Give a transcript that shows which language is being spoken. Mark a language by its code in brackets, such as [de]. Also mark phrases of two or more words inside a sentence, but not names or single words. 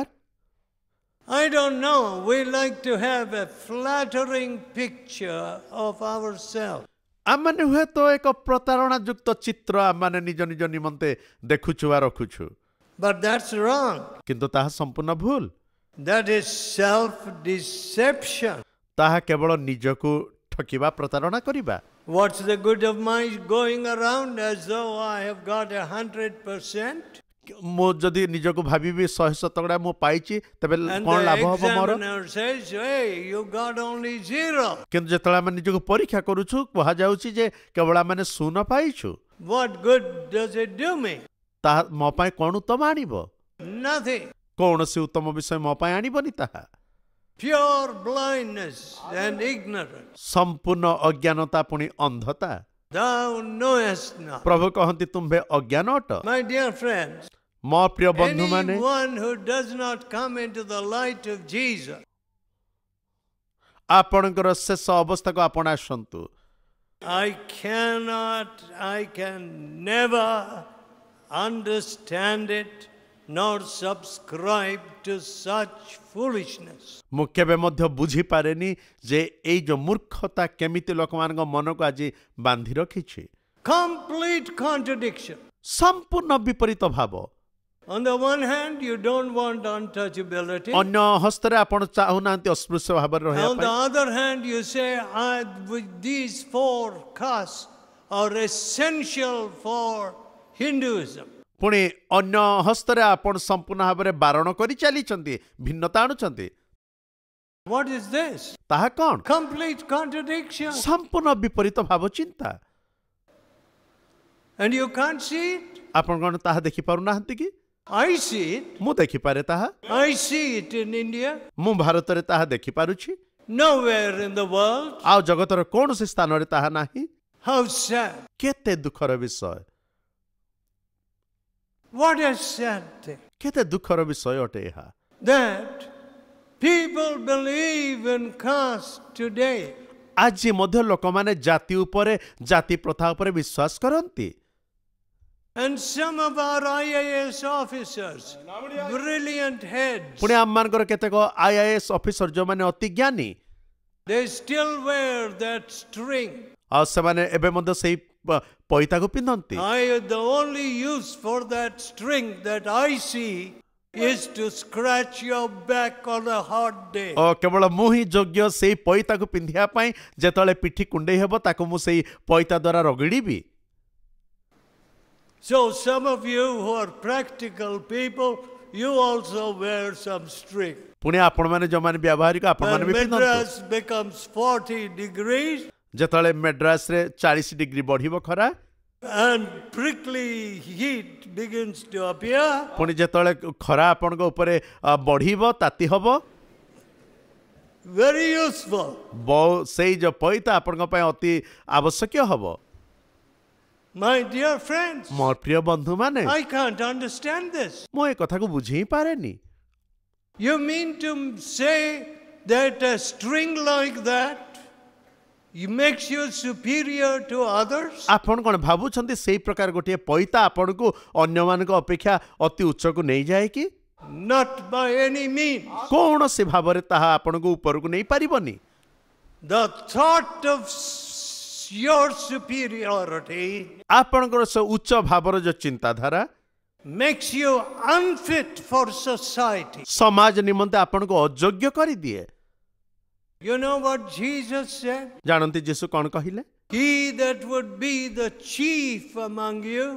[en] I don't know. We like to have a flattering picture of ourselves. [or] ଆମମାନେ ହୁଏତ ଏକ ପ୍ରତାରଣା ଯୁକ୍ତ ଚିତ୍ର ଆମମାନେ ନିଜ ନିଜ ନିମନ୍ତେ ଦେଖୁଛୁ ବା ରଖୁଛୁ, [en] But that's wrong. [or] କିନ୍ତୁ ତାହା ସମ୍ପୂର୍ଣ୍ଣ ଭୁଲ। [en] That is self-deception. [or] ତାହା କେବଳ ନିଜକୁ ଠକିବା ପ୍ରତାରଣା କରିବା। [en] What's the good of my going around as though I have got 100%? [or] ମୁଁ ଯଦି ନିଜକୁ ଭାବିବି 100% ମୁଁ ପାଇଛି ତେବେ [en] And [or] କ'ଣ ଲାଭ [en] the [or] ହବ ମୋର? [en] examiner says, hey, you got only 0. [or] କିନ୍ତୁ ଯେତେବେଳେ ଆମେ ନିଜକୁ ପରୀକ୍ଷା କରୁଛୁ କୁହାଯାଉଛି ଯେ କେବଳ ଆମେ 0 ପାଇଛୁ। [en] What good does it do me? [or] ତାହା ମୋ ପାଇଁ କ'ଣ ଉତ୍ତମ ଆଣିବ? [en] Nothing. [or] କୌଣସି ଉତ୍ତମ ବିଷୟ ମୋ ପାଇଁ ଆଣିବନି ତାହା। [en] Pure blindness and ignorance. [or] ସମ୍ପୂର୍ଣ୍ଣ ଅଜ୍ଞାନତା ପୁଣି ଅନ୍ଧତା। [en] Thou knowest not. [or] ପ୍ରଭୁ କହନ୍ତି ତୁମ୍ଭେ ଅଜ୍ଞାନ ଅଟ। [en] My dear friends, [or] ମୋ ପ୍ରିୟ ବନ୍ଧୁମାନେ, [en] anyone who does not come into the light of Jesus, [or] ଆପଣଙ୍କର ଶେଷ ଅବସ୍ଥାକୁ ଆପଣ ଆସନ୍ତୁ। [en] I can never understand it nor subscribe to such foolishness. [or] ମୁଁ କେବେ ମଧ୍ୟ ବୁଝିପାରେନି ଯେ ଏଇ ଯୋଉ ମୂର୍ଖତା କେମିତି ଲୋକମାନଙ୍କ ମନକୁ ଆଜି ବାନ୍ଧି ରଖିଛି। [en] Complete contradiction. [or] ସମ୍ପୂର୍ଣ୍ଣ ବିପରୀତ ଭାବ। [en] On the one hand, you don't want untouchability. [or] ଅନ୍ୟ ହସ୍ତରେ ଆପଣ ଚାହୁଁନାହାନ୍ତି ଅସ୍ପୃଶ୍ୟ ଭାବରେ ରହିବା [en] On the [or] ପାଇଁ। [en] other hand, you say, these 4 castes are essential for Hinduism. [or] ପୁଣି ଅନ୍ୟ ହସ୍ତରେ ଆପଣ ସମ୍ପୂର୍ଣ୍ଣ ଭାବରେ ବାରଣ କରି ଚାଲିଛନ୍ତି, ଭିନ୍ନତା ଆଣୁଛନ୍ତି। [en] What is this? [or] ତାହା କ'ଣ? [en] Complete contradiction. [or] ସମ୍ପୂର୍ଣ୍ଣ ବିପରୀତ ଭାବ ଚିନ୍ତା। [en] And you can't see it? [or] ଆପଣ କ'ଣ ତାହା ଦେଖିପାରୁନାହାନ୍ତି କି? [en] I see it. [or] ମୁଁ ଦେଖିପାରେ ତାହା। [en] I see it in India. [or] ମୁଁ ଭାରତରେ ତାହା ଦେଖିପାରୁଛି। [en] Nowhere in the world. [or] ଆଉ ଜଗତର କୌଣସି ସ୍ଥାନରେ ତାହା ନାହିଁ। [en] How sad. [or] କେତେ ଦୁଃଖର ବିଷୟ, [en] What a sad thing. [or] କେତେ ଦୁଃଖର ବିଷୟ ଅଟେ ଏହା। [en] That people believe in caste today. [or] ଆଜି ମଧ୍ୟ ଲୋକମାନେ ଜାତି ଉପରେ, ଜାତି ପ୍ରଥା ଉପରେ ବିଶ୍ୱାସ କରନ୍ତି। [en] And some of our IAS officers, brilliant heads, [or] ପୁଣି ଆମମାନଙ୍କର କେତେକ IAS ଅଫିସର ଯୋଉମାନେ ଅତି ଜ୍ଞାନୀ, [en] they still wear that string. [or] ଆଉ ସେମାନେ ଏବେ ମଧ୍ୟ ସେଇ ପଇତାକୁ ପିନ୍ଧନ୍ତି। [en] The only use for that string that I see is to scratch your back on a hot day. [or] କେବଳ ମୁଁ ହିଁ ଯୋଗ୍ୟ ସେଇ ପଇତାକୁ ପିନ୍ଧିବା ପାଇଁ। ଯେତେବେଳେ ପିଠି କୁଣ୍ଡେଇ ହେବ ତାକୁ ମୁଁ ସେଇ ପଇତା ଦ୍ୱାରା ରଗଡ଼ିବି। [en] So some of you who are practical people, you also wear some string. [or] ପୁଣି ଆପଣମାନେ ଯୋଉମାନେ ବ୍ୟବହାରିକ ଆପଣମାନେ [en] When [or] ବି ପିନ୍ଧନ୍ତୁ। [en] Madras becomes 40 degrees [or] ଯେତେବେଳେ ମେଡ୍ରାସରେ 40 ଡିଗ୍ରୀ ବଢିବ ଖରା, [en] and prickly heat begins to appear, [or] ପୁଣି ଯେତେବେଳେ ଖରା ଆପଣଙ୍କ ଉପରେ ବଢିବ, ତାତି ହବ, [en] very useful. [or] ସେଇ ଯୋଉ ପଇତା ଆପଣଙ୍କ ପାଇଁ ଅତି ଆବଶ୍ୟକୀୟ ହବ। [en] My dear friends, [or] ମୋ ପ୍ରିୟ ବନ୍ଧୁମାନେ, [en] I can't understand this. [or] ମୁଁ ଏ କଥାକୁ ବୁଝି ହିଁ ପାରେନି। [en] You mean to say that a string like that makes you superior to others? [or] ଆପଣ କ'ଣ ଭାବୁଛନ୍ତି ସେଇ ପ୍ରକାର ଗୋଟିଏ ପଇତା ଆପଣଙ୍କୁ ଅନ୍ୟମାନଙ୍କ ଅପେକ୍ଷା ଅତି ଉଚ୍ଚକୁ ନେଇଯାଏ କି? [en] Not by any means. [or] କୌଣସି ଭାବରେ ତାହା ଆପଣଙ୍କୁ ଉପରକୁ ନେଇପାରିବନି। [en] The thought of your superiority [or] ଆପଣଙ୍କର ସେ ଉଚ୍ଚ ଭାବର ଯୋଉ ଚିନ୍ତାଧାରା [en] makes you unfit for society. [or] ସମାଜ ନିମନ୍ତେ ଆପଣଙ୍କୁ ଅଯୋଗ୍ୟ କରିଦିଏ। [en] You know what Jesus said? [or] ଜାଣନ୍ତି ଯୀଶୁ କ'ଣ କହିଲେ? [en] He that would be the chief among you,